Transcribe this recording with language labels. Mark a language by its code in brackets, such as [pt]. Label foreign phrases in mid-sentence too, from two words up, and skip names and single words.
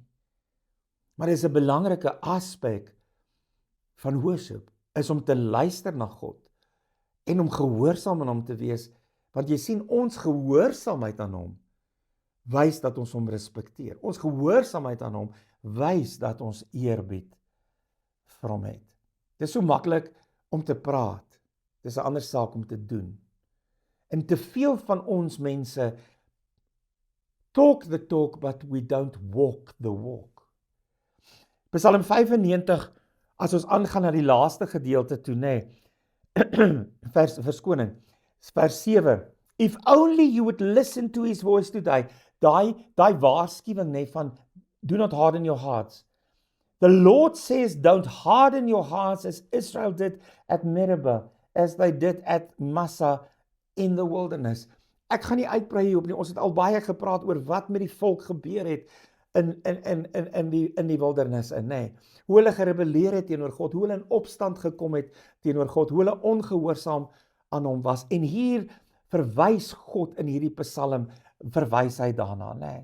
[af] Maar dit is 'n belangrike aspek van worship, is om te luister na God, en om gehoorsaam aan hom te wees, want jy sien, ons gehoorsaamheid aan hom, wys dat ons hom respekteer. Ons gehoorsaamheid aan hom, wys dat ons eerbied vir hom het. Dit is so maklik om te praat, dit is 'n ander saak om te doen. En te veel van ons mense [en] talk the talk, but we don't walk the walk. [af] Psalm 95, as ons aangaan na die laaste gedeelte toe, vers 7, [en] If only you would listen to his voice today. [af] Daai waarskuwing nê van [en] do not harden your hearts. The Lord says, don't harden your hearts as Israel did at Meribah, as they did at Massa in the wilderness. [af] Ek gaan nie uitbrei hierop nie. Ons het al baie gepraat oor wat met die volk gebeur het in die wildernis nê. Hoe hulle gerebelleer het teenoor God, hoe hulle in opstand gekom het teenoor God, hoe hulle ongehoorsaam aan hom was. En hier verwys God in hierdie Psalm, verwys hy daarna, nê.